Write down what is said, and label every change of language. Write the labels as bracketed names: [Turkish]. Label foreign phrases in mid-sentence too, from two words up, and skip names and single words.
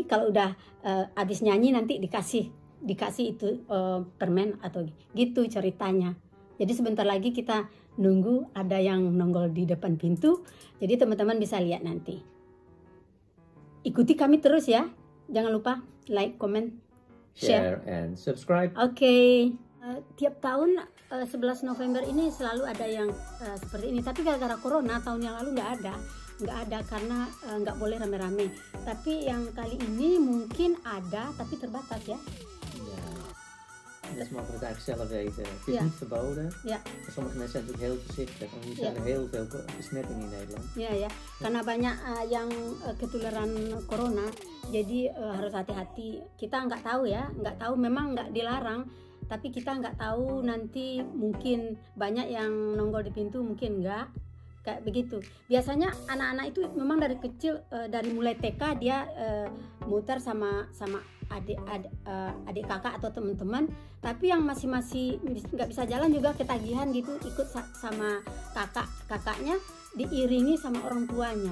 [Indonesian] Kalau udah habis nyanyi nanti dikasih itu permen atau gitu ceritanya. Jadi sebentar lagi kita nunggu ada yang nongol di depan pintu. Jadi teman-teman bisa lihat nanti. Ikuti kami terus ya. Jangan lupa [English] like, comment, share, and subscribe. Oke. [Indonesian] Tiap tahun 11 November ini selalu ada yang seperti ini. Tapi gara-gara corona tahun yang lalu nggak ada karena nggak boleh rame-rame. Tapi yang kali ini mungkin ada tapi terbatas ya. [Dutch] Dat is makkelijk eigenlijk zelf weten. Het is Ja. niet verboden. [Indonesian] Ya. [Dutch] Maar sommige mensen zijn natuurlijk heel voorzichtig. Want nu zijn er heel veel besmettingen in Nederland. [Indonesian] Ya, karena banyak yang ketularan corona, jadi harus hati-hati. Kita nggak tahu ya, memang nggak dilarang, tapi kita nggak tahu nanti mungkin banyak yang nongol di pintu, mungkin nggak, kayak begitu. Biasanya anak-anak itu memang dari kecil, dari mulai TK dia muter sama adik kakak atau teman-teman, tapi yang masih nggak bisa jalan juga ketagihan gitu, ikut sama kakaknya, diiringi sama orang tuanya.